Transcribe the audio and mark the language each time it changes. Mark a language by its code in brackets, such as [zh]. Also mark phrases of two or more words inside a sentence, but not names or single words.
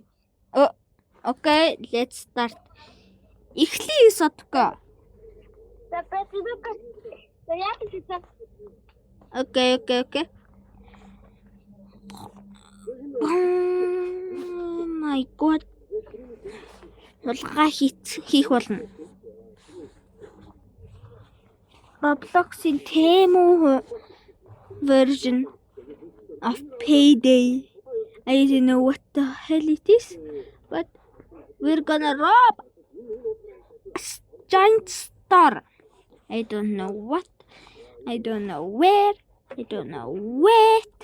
[en] Okay, let's start. [mn] Эхлэе сотко. [en] Okay. Oh my god. [mn] Хулгай хийх болно. [en] Roblox-ийн Temu version of Payday. I don't know what the hell it is, but we're gonna rob a giant store. I don't know what, I don't know where, I don't know what.